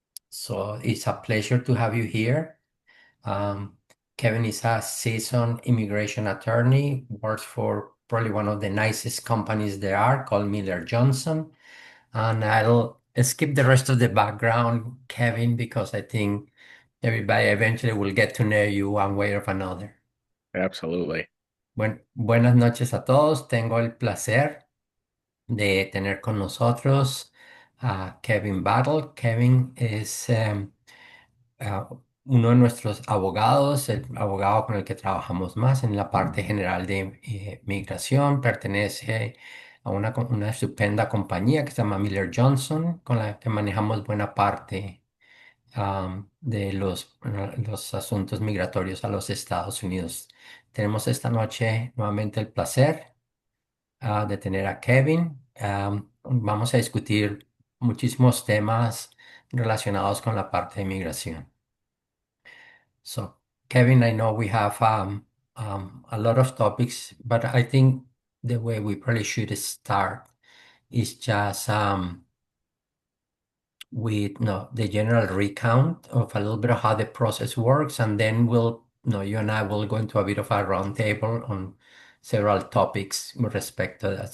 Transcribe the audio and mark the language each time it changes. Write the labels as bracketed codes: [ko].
[en] So it's a pleasure to have you here. Um, Kevin is a seasoned immigration attorney, works for probably one of the nicest companies there are called Miller Johnson. And I'll skip the rest of the background, Kevin, because I think everybody eventually will get to know you one way or another. Absolutely. [es] Buenas noches a todos. Tengo el placer de tener con nosotros a Kevin Battle. Kevin es ah, uno de nuestros abogados, el abogado con el que trabajamos más en la parte general de migración, pertenece a una estupenda compañía que se llama Miller Johnson, con la que manejamos buena parte de los asuntos migratorios a los Estados Unidos. Tenemos esta noche nuevamente el placer de tener a Kevin. Vamos a discutir muchísimos temas relacionados con la parte de migración. [en] So, Kevin, I know we have a lot of topics, but I think the way we probably should start is just with no, the general recount of a little bit of how the process works, and then you and I will go into a bit of a roundtable on several topics with respect to that.